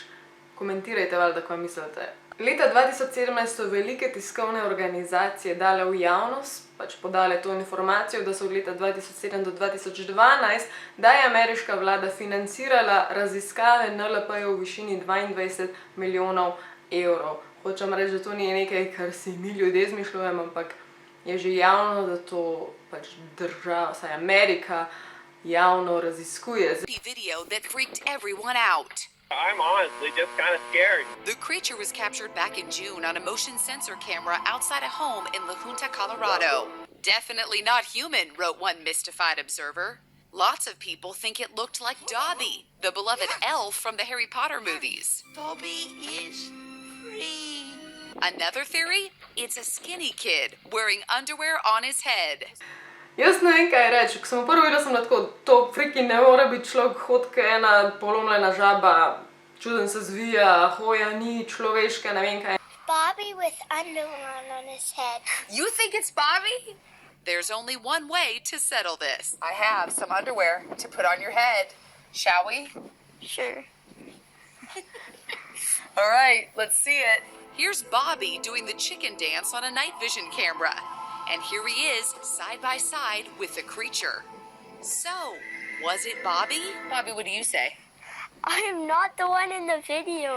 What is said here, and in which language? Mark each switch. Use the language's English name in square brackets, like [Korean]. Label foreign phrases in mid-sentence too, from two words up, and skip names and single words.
[Slovenian] Komentirajte valjda, kaj mislite. Leta 2017 so velike tiskovne organizacije dale v javnost, pač podale to informacijo, da so od leta 2007 do 2012, da je ameriška vlada financirala raziskave NLP-jev v višini 22 milijonov evrov. Hočem reči, da to ni nekaj, kar si mi ljudje izmišljujemo, ampak je že javno, da to pač država, saj Amerika, javno raziskuje. [English] Video that freaked everyone out. I'm honestly just kind of scared. The creature was captured back in June on a motion sensor camera outside a home in La Junta, Colorado. Definitely not human, wrote one mystified observer. Lots of people think it looked like Dobby, the beloved elf from the Harry Potter movies. Dobby is free. Another theory? It's a skinny kid wearing underwear on his head. [Slovenian] Jaz ne vem, kaj reči. Ko sem prvo videla, sem tako, to freaking ne more biti človek, hodke ena polomljena žaba, čuden se zvija, hoja ni človeška, ne vem kaj. [English] Bobby with underwear on his head. You think it's Bobby? There's only one way to settle this. I have some underwear to put on your head. Shall we? Sure. All right, let's see it. Here's Bobby doing the chicken dance on a night vision camera. And here he is, side by side with the creature. So, was it Bobby? Bobby, what do you say? I am not the one in the video.